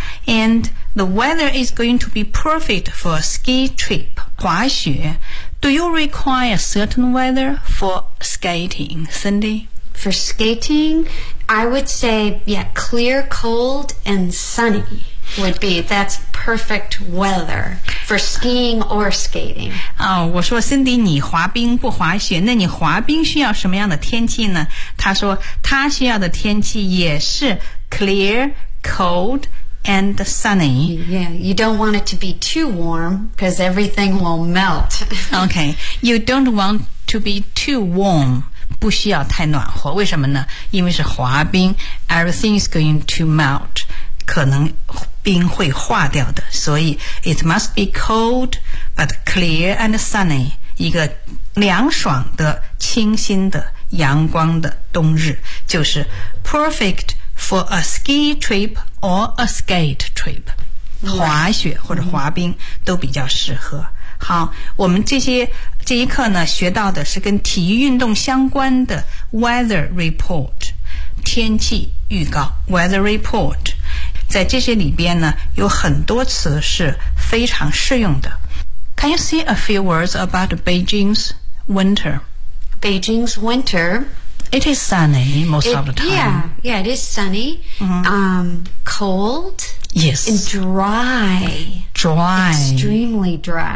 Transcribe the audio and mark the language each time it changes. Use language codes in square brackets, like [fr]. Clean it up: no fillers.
[en] And the weather is going to be perfect for a ski trip， 滑雪。 Do you require a certain weather for skating, Cindy？ For skating, I would say, yeah, clear, cold, and sunny would be, that's perfect weather for skiing or skating. [zh] 哦，我说 Cindy, 你滑冰不滑雪，那你滑冰需要什么样的天气呢？他说他需要的天气也是 [en] clear, cold, and sunny. Yeah, you don't want it to be too warm because everything will melt. Okay, you don't want to be too warm. [zh] 不需要太暖和，为什么呢？因为是滑冰 ， [en] everything is going to melt， [zh] 可能冰会化掉的，所以 [en] it must be cold but clear and sunny， [zh] 一个凉爽的、清新的、阳光的冬日，就是 [en] perfect for a ski trip or a skate trip， [zh] 滑雪或者滑冰都比较适合。好，我们这一课呢，学到的是跟体育运动相关的 weather report， 天气预告 weather report。在这些里边呢，有很多词是非常适用的。 [en] Can you say a few words about Beijing's winter? Beijing's winter, it is sunny most of the time. Yeah, it is sunny.、Mm-hmm. Cold. Yes. And dry. Dry. Extremely dry.